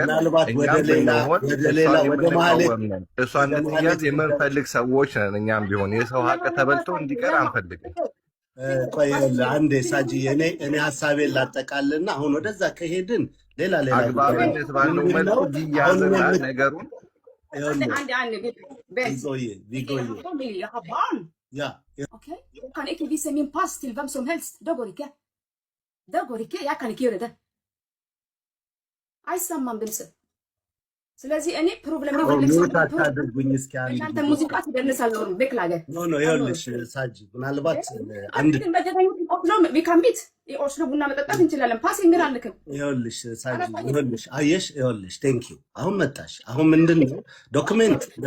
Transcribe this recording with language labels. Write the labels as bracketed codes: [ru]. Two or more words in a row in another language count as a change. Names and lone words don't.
[am] ምናልባት ወደ ሌላ ወደ መሀሌት እሷ እንድትያዝ የምንፈልግ ሰዎች ነን። እኛም ቢሆን የሰው ሀቅ ተበልቶ እንዲቀር አንፈልግም። ቆይ አንዴ ሳጂ እኔ ሀሳቤን ላጠቃልና አሁን ወደዛ ከሄድን ሌላ አግባብነት ባለው መልኩ ይያዝና ነገሩን [no] kan ikke vise min pass til hvem som helst. Det går ikke. Jeg kan ikke gjøre det. [am] አይሰማም ድምጽ። ስለዚህ እኔ ፕሮብሌም ታደርጉኝ እስኪ አንተ ሙዚቃ ትደንሳለህ በክላገር ኖ ይኸውልሽ ሳጂ ምናልባት አንድ ቢካምቢት ኦስሎ ቡና መጠጣት እንችላለን። ፓሲንግ ግን አልልክም። ይኸውልሽ ሳጂ ይኸውልሽ አየሽ ይኸውልሽ [en] thank you [am] አሁን መጣሽ። አሁን ምንድነው ዶክመንት